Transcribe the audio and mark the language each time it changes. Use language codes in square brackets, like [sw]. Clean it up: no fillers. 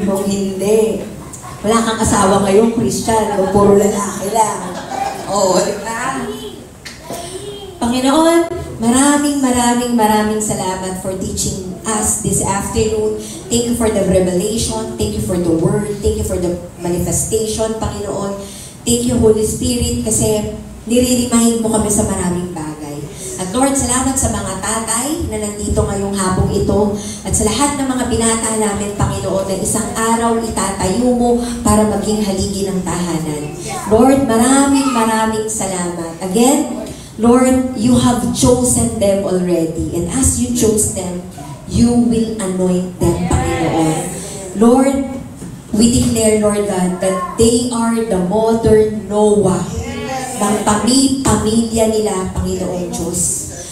[tl] Kung hindi, wala kang asawa ngayon, Christian, o puro lalaki lang. Oo, di ba? [en] Panginoon, [tl] maraming salamat [en] for teaching us this afternoon. Thank you for the revelation. Thank you for the word. Thank you for the manifestation, Panginoon. Thank you, Holy Spirit, [tl] kasi nire-remind mo kami sa maraming bagay. At Lord, salamat sa mga tatay na nandito ngayong hapong ito at sa lahat ng mga binata namin, Panginoon, na isang araw itatayo mo para maging haligi ng tahanan. Lord, maraming salamat. [en] Again, Lord, you have chosen them already. And as you chose them, you will anoint them, Panginoon. Lord, we declare, Lord God, that they are the modern Noah [tl] ng pamilya nila, Panginoong Diyos.